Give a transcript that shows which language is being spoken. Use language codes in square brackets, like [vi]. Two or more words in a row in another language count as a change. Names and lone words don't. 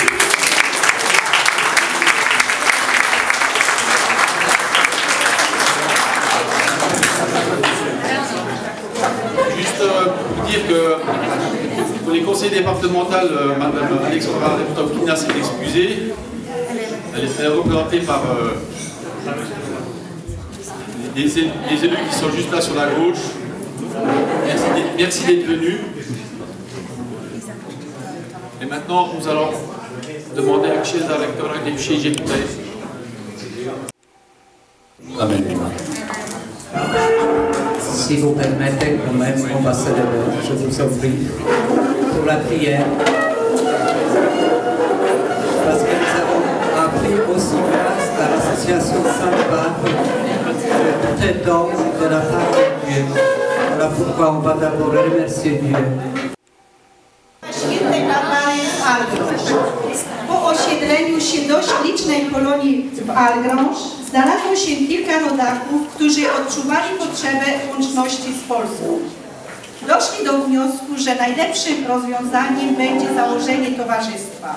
[fr] Pour les conseillers départementaux, Mme Alexandra Topkina s'est excusée. Elle est représentée par les élus qui sont juste là sur la gauche. Merci d'être venus. Et maintenant, nous allons demander à [pl] Księdza rektora [fr] des [pl] księży tutaj. [fr] Amen. Si vous permettez, quand même, ambassadeur, je vous en prie, pour la prière. Parce que nous avons appris aussi grâce à l'association Saint-Barbe que tout est don de la part de Dieu. Voilà pourquoi on va d'abord remercier Dieu. [pl] Świętej Barbary w Algrange. Po osiedleniu się dość licznej kolonii w Algrange znalazło się kilka rodaków, którzy odczuwali potrzebę łączności z Polską. Doszli do wniosku, że najlepszym rozwiązaniem będzie założenie towarzystwa.